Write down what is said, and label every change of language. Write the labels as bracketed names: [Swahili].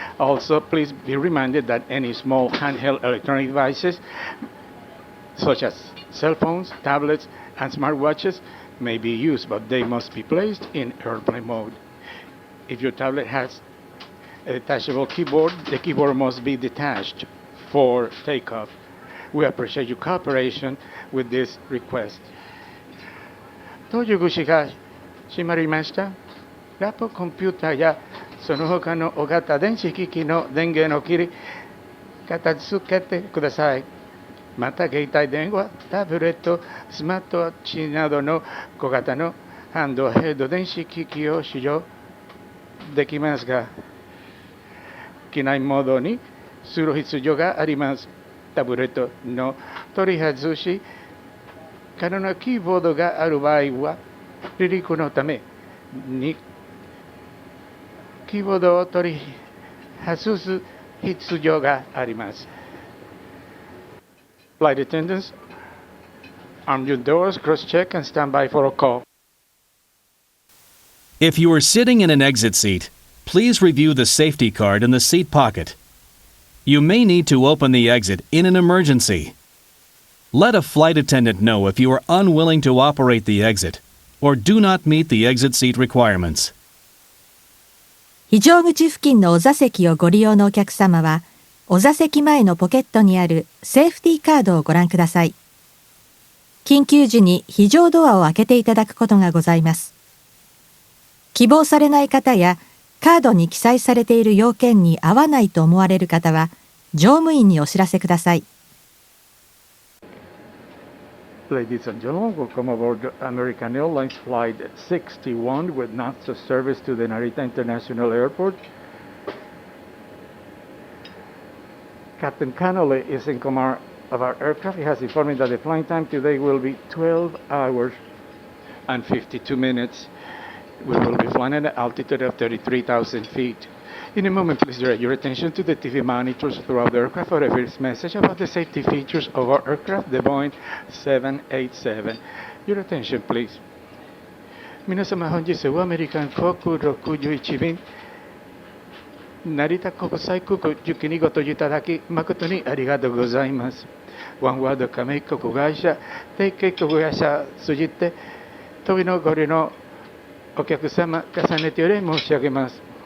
[English] Also, please be reminded that any small handheld electronic devices, such as cell phones, tablets, and smartwatches, may be used, but they must be placed in airplane mode. If your tablet has a detachable keyboard, the keyboard must be detached for takeoff. We appreciate your cooperation with this request. [Japanese] 搭乗口が閉まりました。ラップコンピューターやその他の大型電子機器の電源を切り、片付けてください。また、携帯電話、タブレット、スマートウォッチなどの小型のハンドヘッド電子機器を使用できますが、機内モードにする必要があります。タブレットの取り外し、可能なキーボードがある場合は、離陸のためにキーボードを取り外す必要があります。 [English] Flight attendants, arm your doors, cross-check, and stand by for a call. If you are sitting in an exit seat, please review the safety card in the seat pocket. You may need to open the exit in an emergency. Let a flight attendant know if you are unwilling to operate the exit or do not meet the exit seat requirements. [Japanese] 非常口付近のお座席をご利用のお客様は、お座席前のポケットにあるセーフティーカードをご覧ください。緊急時に非常ドアを開けていただくことがございます。希望されない方や、カードに記載されている要件に合わないと思われる方は、乗務員にお知らせください。 [English] Ladies and gentlemen, welcome aboard American Airlines Flight 61 with NASA service to the Narita International Airport. Captain Connolly is in command of our aircraft. He has informed me that the flying time today will be 12 hours and 52 minutes. We will be flying at an altitude of 33,000 feet. In a moment, please direct your attention to the TV monitors throughout the aircraft for a brief message about the safety features of our aircraft, the Boeing 787. Your attention, please. [Japanese] 皆様、本日はアメリカン航空61便、成田国際空港行きにご搭乗いただき、誠にありがとうございます。ワンワード加盟国会社、提携国会社通じて、飛びのご利のお客様、重ねてお礼申し上げます。